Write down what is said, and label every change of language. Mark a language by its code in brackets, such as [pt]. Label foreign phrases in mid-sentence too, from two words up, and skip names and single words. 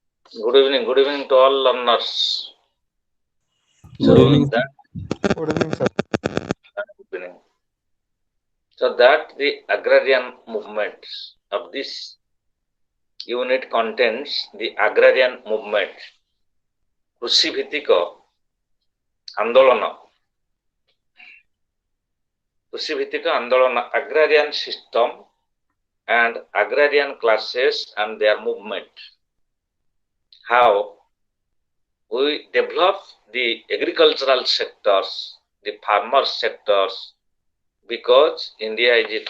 [en] Good evening to all learners. Good So evening, sir. that Good evening, sir. good evening. So that the agrarian movement of this unit contains the agrarian movement, [or] କୃଷି ଭିତ୍ତିକ ଆନ୍ଦୋଳନ, [en] agrarian system and agrarian classes and their movement. How we develop the agricultural sectors, the farmer sectors, because India is a